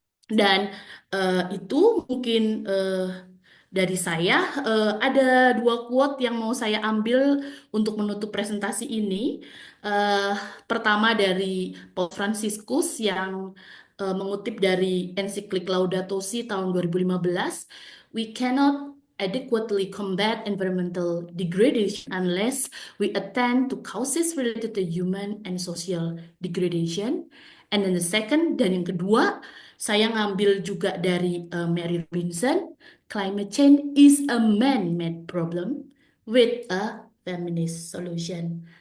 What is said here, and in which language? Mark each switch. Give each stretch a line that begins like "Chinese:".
Indonesian: Dan itu mungkin dari saya. Ada dua quote yang mau saya ambil untuk menutup presentasi ini. Eh, Pertama dari Pope Franciscus yang mengutip dari ensiklik Laudato Si tahun 2015.
English: We cannot adequately combat environmental degradation unless we attend to causes related to human and social degradation. And then the second,
Indonesian: dan yang kedua, saya ngambil juga dari Mary Robinson.
English: Climate change is a man-made problem with a feminist solution.